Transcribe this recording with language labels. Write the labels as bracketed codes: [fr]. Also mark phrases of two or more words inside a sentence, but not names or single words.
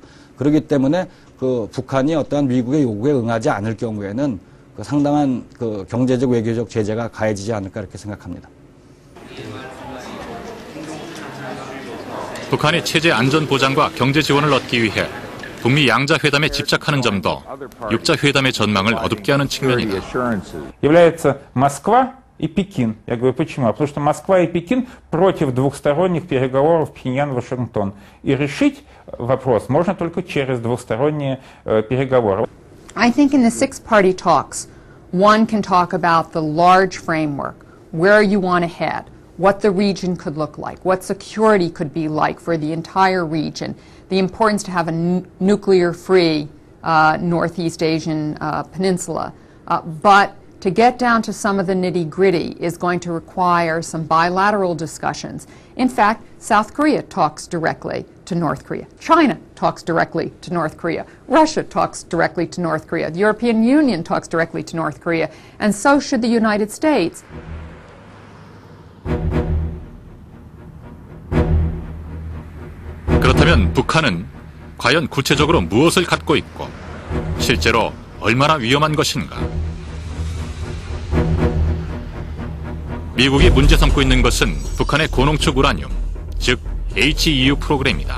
[ko] 그렇기 때문에 그 북한이 어떠한 미국의 요구에 응하지 않을 경우에는 그 상당한 그 경제적 외교적 제재가 가해지지 않을까 이렇게 생각합니다. 북한이 체제 안전 보장과 경제 지원을 얻기 위해 북미 양자 회담에 집착하는 점도 육자 회담의 전망을 어둡게 하는 측면이다. [ru] Является Москва и Пекин. Я говорю, почему? Потому что Москва и Пекин против двухсторонних переговоров Пхеньян-Вашингтон. И решить вопрос можно только через двухсторонние переговоры. [en] I think in the six-party talks, one can talk about the large framework, where you want to head, what the region could look like, what security could be like for the entire region, the importance to have a nuclear-free Northeast Asian peninsula. But to get down to some of the nitty-gritty is going to require some bilateral discussions. In fact, South Korea talks directly to North Korea. China talks directly to North Korea. Russia talks directly to North Korea. The European Union talks directly to North Korea. And so should the United States. [ko] 그렇다면 북한은 과연 구체적으로 무엇을 갖고 있고 실제로 얼마나 위험한 것인가? 미국이 문제 삼고 있는 것은 북한의 고농축 우라늄, 즉 HEU 프로그램이다.